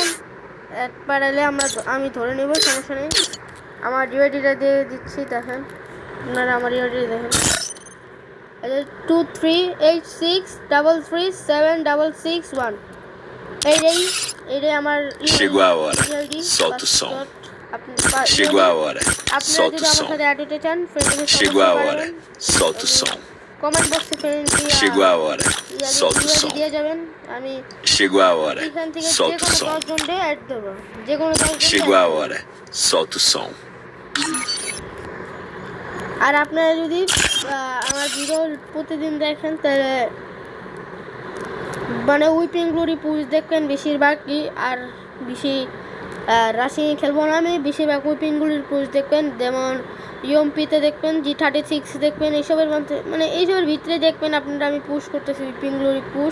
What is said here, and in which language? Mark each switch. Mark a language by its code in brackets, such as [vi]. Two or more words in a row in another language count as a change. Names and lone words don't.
[bn] অ্যাড পাঠালে আমি ধরে নেব, সমস্যা নেই। আমার ইউআইডিটা দিয়ে দিচ্ছি, দেখেন আপনারা আমার ইউআইডি দেখেন 238633376661। এইটাই আমার [pt] Chegou a hora. Solta o som. Chegou a hora. Solta o som. Chegou a hora. Solta o som. [en] comment box [pt] Chegou a hora. Solta o som. [bn] দিয়ে যাবেন। আমি [pt] Chegou a hora. [bn] এখান থেকে [pt] Solta o som. [bn] অ্যাড দেব, যে কোনো 10 জনকে [pt] Chegou a hora. Solta o som. [bn] আর আপনারা যদি আমার ভিডিও প্রতিদিন দেখেন তাহলে মানে [en] weeping glory push [bn] দেখবেন বেশিরভাগই। আর বেশি রাশি খেলবো না আমি, বেশিরভাগ [en] weeping glory push [bn] দেখবেন, যেমন ইউএমপিতে দেখবেন, G36 দেখবেন, এইসবের মধ্যে মানে এইসবের ভিতরে দেখবেন আপনারা আমি পুশ করতেছি [en] weeping glory push.